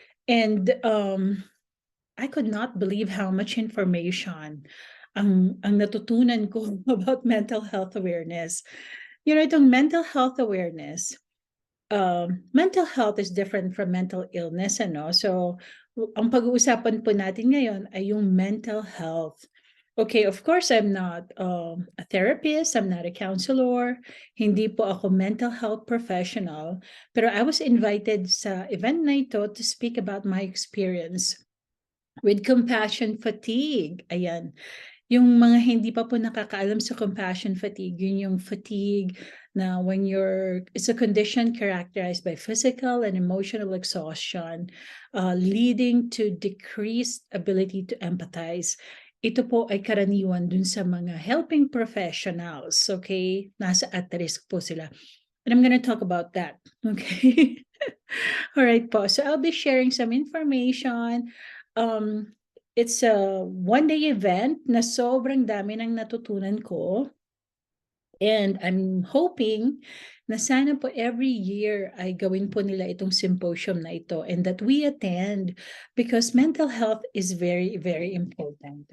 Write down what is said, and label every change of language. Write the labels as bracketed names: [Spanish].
[English] And I could not believe how much information [Filipino] ang natutunan ko [English] about mental health awareness. You know, itong mental health awareness, mental health is different from mental illness, ano? [Filipino] So, ang pag-uusapan po natin ngayon ay yung mental health. [English] Okay, of course, I'm not a therapist, I'm not a counselor, [Filipino] hindi po ako mental health professional, pero [English] I was invited [Filipino] sa event na ito [English] to speak about my experience with compassion fatigue. Ayan. [Filipino] Yung mga hindi pa po nakakaalam sa compassion fatigue, yun yung fatigue na [English] it's a condition characterized by physical and emotional exhaustion, leading to decreased ability to empathize. [Filipino] Ito po ay karaniwan dun sa mga helping professionals, okay? Nasa at risk po sila. [English] And I'm gonna talk about that, okay? All right po. So I'll be sharing some information. It's a one-day event [Filipino] na sobrang dami ng natutunan ko. [English] And I'm hoping [Filipino] na sana po [English] every year [Filipino] ay gawin po nila itong symposium na ito [English] and that we attend because mental health is very, very important.